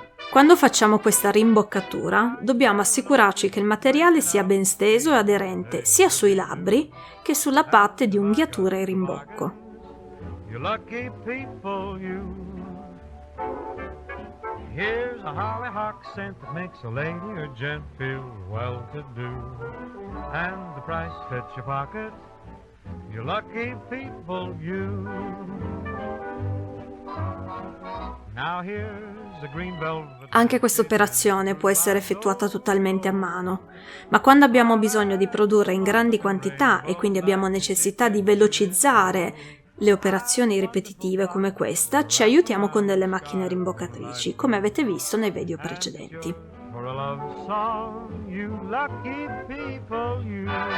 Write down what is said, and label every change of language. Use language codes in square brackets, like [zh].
[it] Quando facciamo questa rimboccatura, dobbiamo assicurarci che il materiale sia ben steso e aderente sia sui labbri che sulla parte di unghiatura e rimbocco. [en] You lucky people, you. Here's a hollyhock scent that makes a lady or gent feel well-to-do, and the price fits your pocket. You lucky people, you. Now here's a green velvet. [it] Anche questa operazione può essere effettuata totalmente a mano, ma quando abbiamo bisogno di produrre in grandi quantità e quindi abbiamo necessità di velocizzare le operazioni ripetitive come questa, ci aiutiamo con delle macchine rimboccatrici, come avete visto nei video precedenti. [en] For a love song, you lucky people, you.